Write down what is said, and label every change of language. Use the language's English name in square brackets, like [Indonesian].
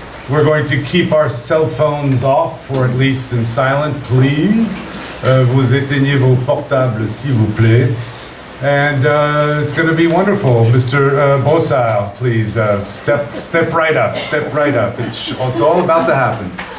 [English] We're going to keep our cell phones off, or at least in silent, please. [French] Vous éteignez vos portables, s'il vous plaît. [English] And it's going to be wonderful. Mr. Brossard, please, step right up, It's all about to happen.